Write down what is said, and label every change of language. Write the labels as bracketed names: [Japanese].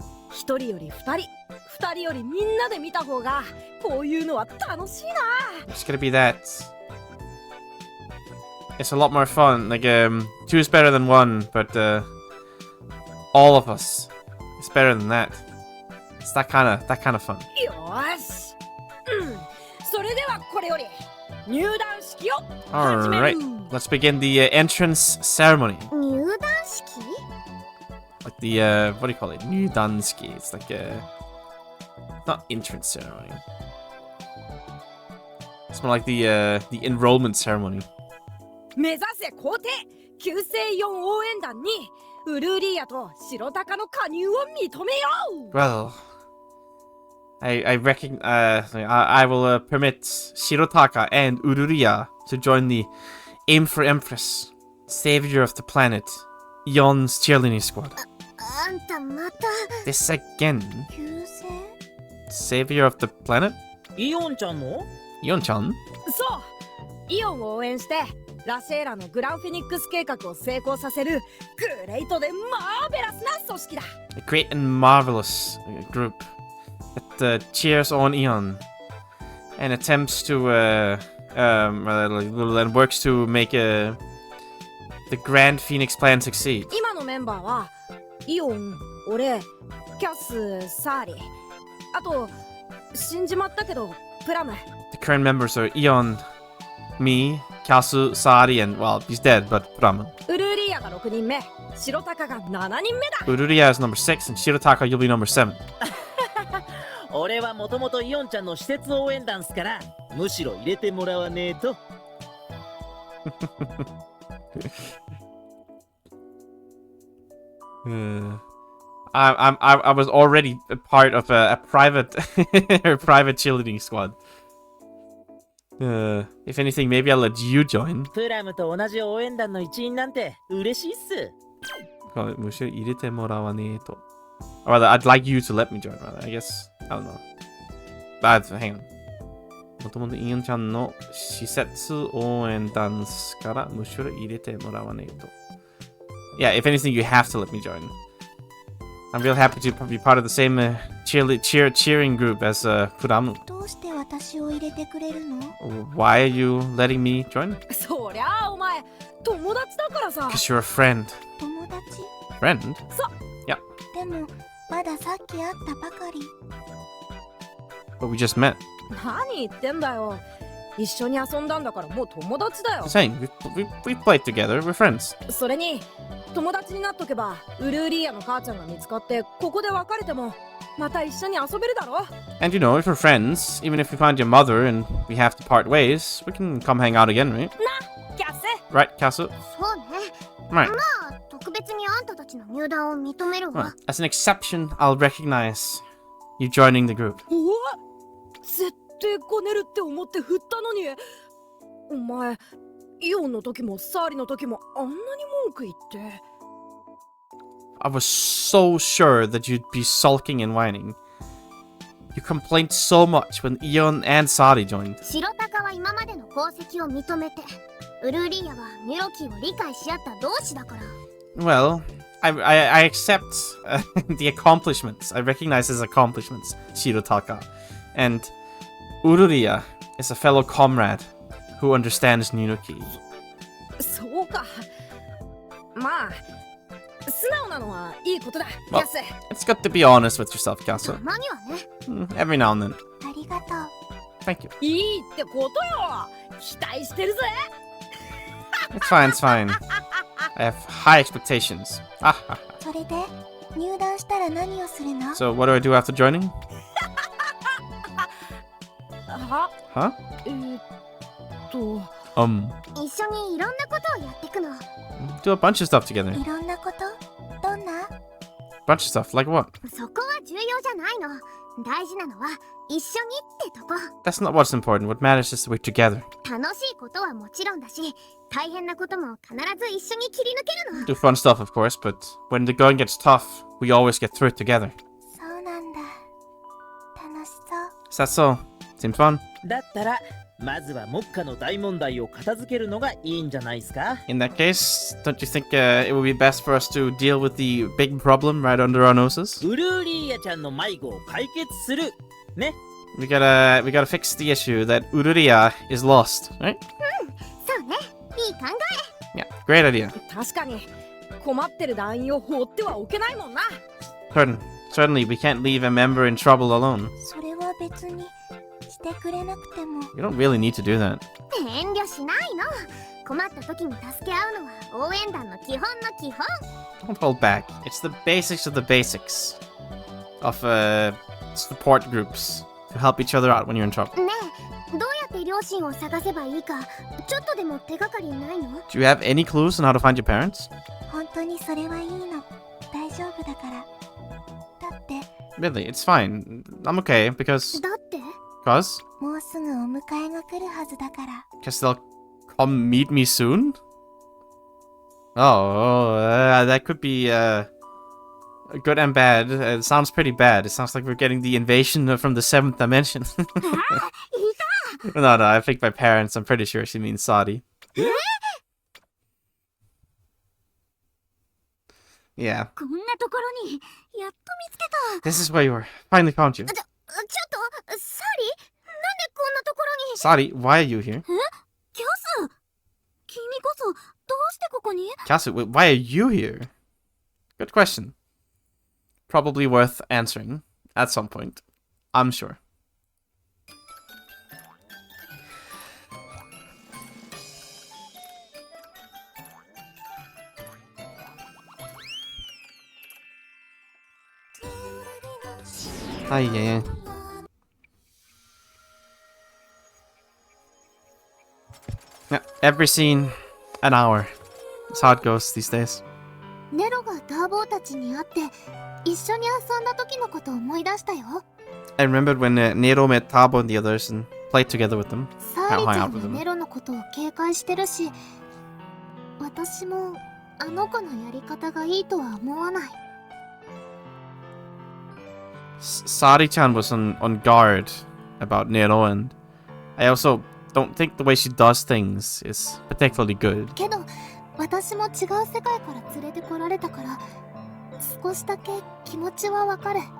[Japanese] 一人より二人、二人よりみんなで見た方がこういうのは楽しいな。 [English] It's gonna be that. It's a lot more fun. Like, two is better than one, but all of us is better than that. It's that kind of fun. [Japanese] よーし。それではこれより入団式を始める。 [English] Alright, let's begin the entrance ceremony. [Japanese] 入団式？ [English] Like the, what do you call it? Nyudanski. It's like not entrance ceremony. It's more like the enrollment ceremony. [Japanese] 目指せ皇帝旧姓4応援団にウルーリーヤと白鷹の加入を認めよう。 [English] Well, I will permit Shirotaka and Ururiya to join the Aim for Empress, Savior of the Planet, Ion's cheerleading squad. [Japanese] あんたまた。 [English] This again. [Japanese] 旧姓？ [English] Savior of the Planet? [Japanese] イオンちゃんの？ [English] Ion-chan? [Japanese] そうイオンを応援してラシェーラのグランフェニックス計画を成功させるグレートでマーベラスな組織だ。 [English] A great and marvelous group that cheers on Ion and attempts to and works to make the Grand Phoenix plan succeed. [Japanese] 今のメンバーはイオン、俺、キャス、サーリ、あと死んじまったけどプラム。 [English] The current members are Ion, me, Kyasu, Sari, and, well, he's dead, but Brahman. [Japanese] ウルーリーヤが6人目、白鷹が7人目だ。 [English] Ururiya is number 6, and Shirotaka, you'll be number 7. [Japanese] 俺はもともとイオンちゃんの施設応援団っすから、むしろ入れてもらわねえと。 [English] I was already a part of a private private cheerleading squad. If anything, maybe I'll let you join. [Japanese] プラムと同じ応援団の一員なんて嬉しいっす。むしろ入れてもらわねえと。 [English] Or rather, I'd like you to let me join, rather. I guess. I don't know. But, hang on. [Japanese] もともとイオンちゃんの施設応援団からむしろ入れてもらわねえと。 [English] Yeah, if anything, you have to let me join. I'm real happy to be part of the same cheering group as Furamu. [Japanese] どうして私を入れてくれるの？ [English] Why are you letting me join? [Japanese] そりゃあお前友達だからさ。 [English] Because you're a friend. [Japanese] 友達？ [English] Friend? [Japanese] でもまださっき会ったばかり。 [English] But we just met. [Japanese] 何言ってんだよ。一緒に遊んだんだからもう友達だよ。 [English] Saying, we played together, we're friends. [Japanese] それに友達になっとけばウルーリーヤの母ちゃんが見つかってここで別れてもまた一緒に遊べるだろ。 [English] And you know, if we're friends, even if we find your mother and we have to part ways, we can come hang out again, right? [Japanese] な、キャス。 [English] Right, Kasu? [Japanese] そうね。 [English] Right. [Japanese] まあ特別にあんたたちの入団を認める [English] Right. [Japanese] わ。 [English] As an exception, I'll recognize you joining the group. [Japanese] おわ絶対こねるって思って振ったのにお前イオンの時もサーリの時もあんなに文句言って。 [English] I was so sure that you'd be sulking and whining. You complained so much when Ion and Sari joined. [Japanese] 白鷹は今までの功績を認めて、ウルーリーヤはニュロキーを理解し合った同志だから。 [English] Well, I accept the accomplishments. I recognize his accomplishments, Shirotaka. And Ururiya is a fellow comrade who understands Ninuki. [Japanese] そうか。まあ素直なのはいいことだ。キ [English] Well, [Japanese] ャス。 [English] it's good to be honest with yourself, [Japanese] た [English] Kasu. [Japanese] まにはね。 [English] Every now and then. [Japanese] ありがとう。 [English] Thank you. [Japanese] いいってことよ。期待してるぜ。 [English] It's fine, it's fine. I have high expectations. Ah, ha, ha. [Japanese] それで入団したら何をするの？ [English] So, what do I do after joining? [Japanese] は [English] Huh? [Japanese] と一緒にいろんなことをやってくの。 [English] Do a bunch of stuff together. [Japanese] いろんなこと？どんな？ [English] Bunch of stuff, like what? [Japanese] そこは重要じゃないの。大事なのは一緒にってとこ。 [English] That's not what's important. What matters is that we're together. [Japanese] 楽しいことはもちろんだし、大変なことも必ず一緒に切り抜けるの。 [English] Do fun stuff, of course, but when the going gets tough, we always get through it together. [Japanese] そうなんだ。楽しそう。 [English] Is that so? Seems fun. [Japanese] だったらまずは目下の大問題を片付けるのがいいんじゃないですか。 [English] In that case, don't you think it would be best for us to deal with the big problem right under our noses? [Japanese] ウルーリーヤちゃんの迷子を解決するね。 [English] We gotta fix the issue that Ururia is lost, right? [Japanese] そうね。いい考 [English] Yeah, great idea. [Japanese] 確かに困ってる団員を放ってはおけないもんな。 [English] Certainly, we can't leave a member in trouble alone. [Japanese] え。それは別にしてくれなくても。 [English] You don't really need to do that. [Japanese] 遠慮しないの。困った時に助け合うのは応援団の基本の基本。 [English] Don't hold back. It's the basics of the basics of support groups to help each other out when you're in trouble. [Japanese] ねえ、どうやって両親を探せばいいか、ちょっとでも手がかりないの？ [English] Do you have any clues on how to find your parents? [Japanese] 本当にそれはいいの。大丈夫だから。だって。 [English] Really, it's fine. I'm okay because [Japanese] だって？ [English] because [Japanese] もうすぐお迎えが来るはずだから。 [English] they'll come meet me soon. That could be good and bad. It sounds pretty bad. It sounds like we're getting the invasion from the 7th dimension. No, I think by parents, I'm pretty sure she means Saudi. Yeah. [Japanese] こんなところにやっと見つけた。 [English] This is where you were. Finally found you. [Japanese] ちょっと、サリ？なんでこんなところに？ [English] Saudi, why are you here? [Japanese] キャス？君こそどうしてここに？ [English] Kasu, why are you here? Good question. Probably worth answering at some point. I'm sure. Yeah. Yeah, every scene, an hour. That's how it goes these days. [Japanese] ネロがターボーたちに会って一緒に遊んだ時のことを思い出したよ。 [English] I remembered when Nero met Tabo and the others and played together with them. [Japanese] サーリちゃんもネロのことを警戒してるし、私もあの子のやり方がいいとは思わない。 [English] Sari-chan was on guard about Nero, and I also don't think the way she does things is particularly good. [Japanese] けど私も違う世界から連れてこられたから少しだけ気持ちはわかる。